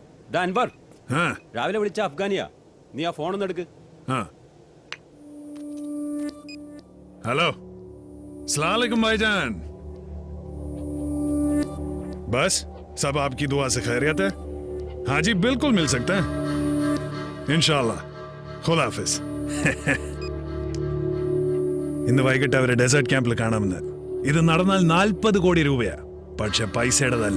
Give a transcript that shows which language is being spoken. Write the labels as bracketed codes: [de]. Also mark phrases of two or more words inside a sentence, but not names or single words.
[ml] അൻവർ രാവിലെ വിളിച്ച അഫ്ഗാനിയാ. നീ ആ ഫോൺ ഒന്ന് എടുക്ക്. [hi] हेलो [ar] السلام عليكم [hi] भाईजान। बस सब आपकी दुआ से खैरियत है? हाँ जी बिल्कुल मिल सकते हैं इंशाल्लाह। खुदा हाफिज। [ml] ഇന്ന് വൈകിട്ട് അവരെ [en] desert camp [ml] കാണാമെന്ന്. ഇത് നടന്നാൽ 40 കോടി രൂപയാ. പക്ഷെ പൈസയുടേതല്ല.